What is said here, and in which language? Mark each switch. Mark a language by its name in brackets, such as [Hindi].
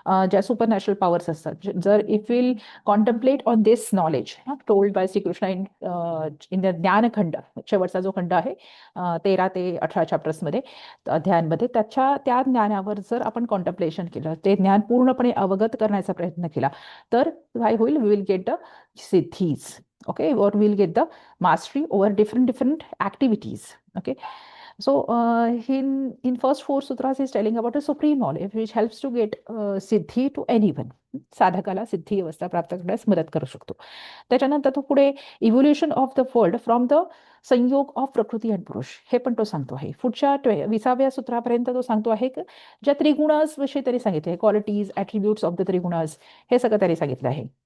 [Marathi] ज्या super natural powers असतात, जर [English] if will contemplate on this knowledge told by Shrikrishna in the Dnyankhand, [Marathi] शेवटचा जो खंड आहे 13 ते 18 चॅप्टर्समध्ये, अध्यायांमध्ये, त्या ज्ञानावर जर आपण कॉन्टम्प्लेशन केलं, ते ज्ञान पूर्णपणे अवगत करण्याचा प्रयत्न केला, तर काय होईल, [English] We will get the siddhis. Okay. और will get the mastery over different activities. Okay. So in first 4 sutras he is telling about a supreme knowledge which helps to get siddhi to anyone. [Marathi] साधकाला सिद्धी अवस्था प्राप्त करण्यास मदत करू शकतो. त्याच्यानंतर तो पुढे [English] evolution of the world from the sanyog of [Marathi] प्रकृती आणि पुरुष, हे पण तो सांगतो आहे. पुढच्या 20व्या सूत्रापर्यंत तो सांगतो आहे की ज्या त्रिगुणांविषयी त्यांनी सांगितले, [English] qualities attributes of the trigunas, [Marathi] हे सगळं त्यांनी सांगितलं आहे.